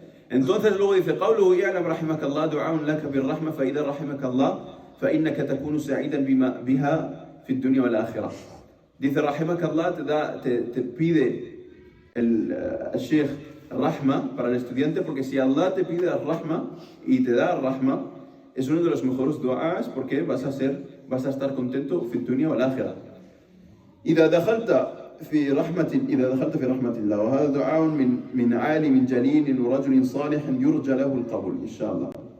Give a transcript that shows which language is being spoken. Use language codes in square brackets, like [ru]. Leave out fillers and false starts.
[es] Entonces luego dice, [ar] قوله يعلم رحمك الله دعاء لك بالرحمة فإذا رحمك الله فإنك تكون سعيدا بها في الدنيا والآخرة. [es] Dice, [ar] رحمك الله [es] te pide el Sheikh Rahma para el estudiante, porque si Allah te pide el Rahma y te da el Rahma, es uno de los mejores du'as, porque vas a estar contento [ar] في الدنيا والآخرة. إذا دخلت في رحمة الله، وهذا دعاء من عالم جليل ورجل صالح يرجى له القبول إن شاء الله.